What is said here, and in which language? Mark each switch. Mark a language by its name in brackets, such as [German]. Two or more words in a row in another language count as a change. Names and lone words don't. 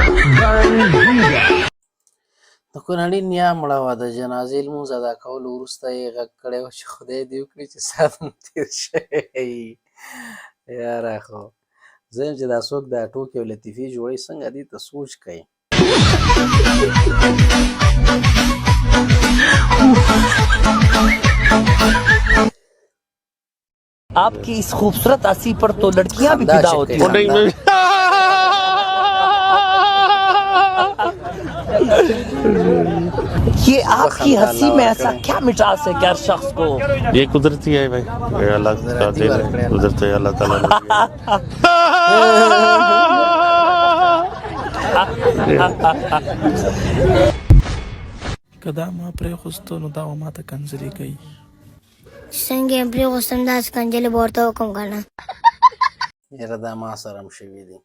[Pashto] د کونړي نیا مړه وه د جنازې لمونځ ادا کولو وروسته یې غږ کړی و چې خدای دې وکړي چې ساعت مو تېر شوی یاره خو زه یم چې دا څوک دا ټوکې او لطیفې جوړوي څنګه دې ته سوچ کوي. [Urdu] آپکی اس خوبصورت ہنسی پر تو لڑکیاں بھی فدا ہوتی ہیں. یہ آپکی ہنسی میں ایسا کیا مٹھاس ہے کہ ہر شخص کو یہ قدرتی ہے بھائی، اللہ قدرتی ہے، اللہ تعالی [Pashto] کدا ما پرې خوستو نو دا ما ته کنځلې کوي. څنګه پرې خوستم داسې کنځلې به ورته وکړم که نه. یاره دا ما سره هم شوي دي.